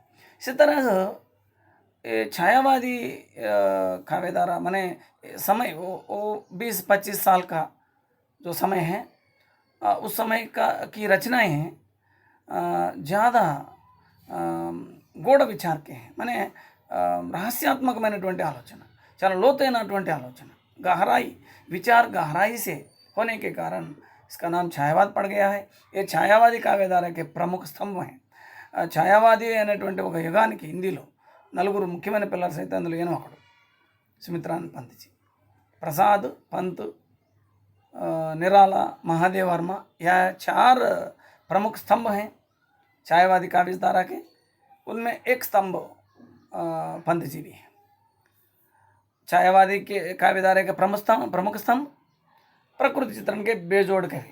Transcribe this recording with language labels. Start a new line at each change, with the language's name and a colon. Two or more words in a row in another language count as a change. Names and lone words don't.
Hindi: इसी तरह छायावादी काव्यधारा माने समय वो 20-25 साल का जो समय है, उस समय की रचनाएं हैं ज़्यादा गूढ़ विचार के हैं, माने
Telugu: रहस्यात्मकమైనటువంటి ఆలోచన, చాలా లోతైనటువంటి ఆలోచన,
Hindi: गहराई विचार गहराई से होने के कारण इसका नाम छायावाद पड़ गया है। ये छायावादी काव्यधारा के प्रमुख स्तंभ हैं।
Telugu: छायावादी అనేటువంటి ఒక యుగానికి హిందీలో నలుగురు ముఖ్యమైన పిల్లర్స్ అయితే అందులో ఈయన ఒకడు, సుమిత్రానంద పంత్జీ.
Hindi: प्रसाद पंत, निराला, महादेव वर्मा, यह 4 प्रमुख स्तंभ हैं छायावादी काव्यधारा के। उनमें एक स्तंभ पंत जी भी है। छायावादी के काव्यधारा के प्रमुख स्तंभ प्रकृति चित्रण के बेजोड़ कवि।